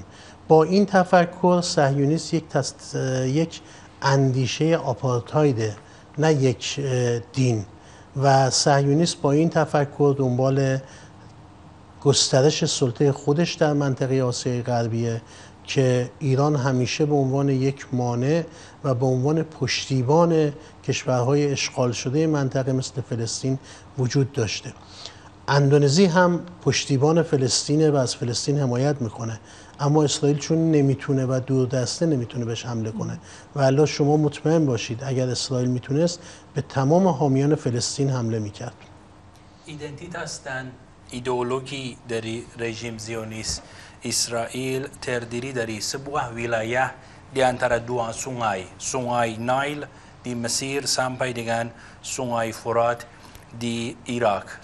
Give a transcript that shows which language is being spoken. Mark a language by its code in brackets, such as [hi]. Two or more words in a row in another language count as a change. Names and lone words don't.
[fa] با این تفکر صهیونیست یک اندیشه آپارتایده، نه یک دین، و صهیونیست با این تفکر دنبال گسترش سلطه خودش در منطقه آسیای غربیه که ایران همیشه به عنوان یک مانع و به عنوان پشتیبان کشورهای اشغال شده منطقه مثل فلسطین وجود داشته. اندونزی هم پشتیبان فلسطینه و از فلسطین حمایت میکنه، اما اسرائیل چون نمیتونه و دوردسته نمیتونه بهش حمله کنه و الا شما مطمئن باشید اگر اسرائیل میتونست به تمام حامیان فلسطین حمله میکرد. [id] Identitas dan ideologi dari rejim Zionis Israel terdiri dari sebuah wilayah di antara dua sungai, Sungai Nile di Mesir sampai dengan Sungai Furat di Irak.